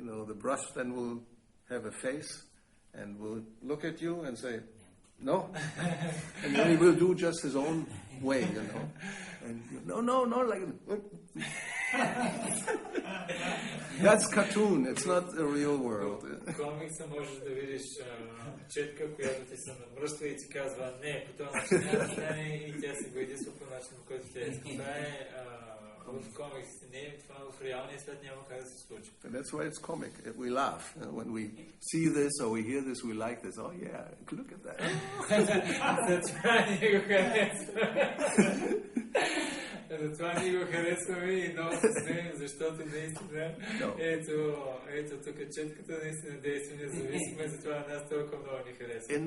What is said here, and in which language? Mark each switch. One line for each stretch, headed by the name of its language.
English: The brush then will have a face and will look at you and say, no. And then he will do just his own way, And no, like that's cartoon. It's not the real world.
Bulgarian: Комикса можеш да видиш четка, която ти се намръщва и ти казва, не, по този начин няма да стане и тя се бойдисва по начин, по който тя иска. Това е в комиксите. Не, това в реалния свят няма как да се случи.
English: And that's why it's comic. We laugh. When we see this or we hear this, we like this. Oh yeah, look at that.
Bulgarian: Затова ние го харесваме. Затова ние го харесваме и много се смеем, защото наистина ето тук четката наистина действа независимо и затова нас толкова много ни харесва.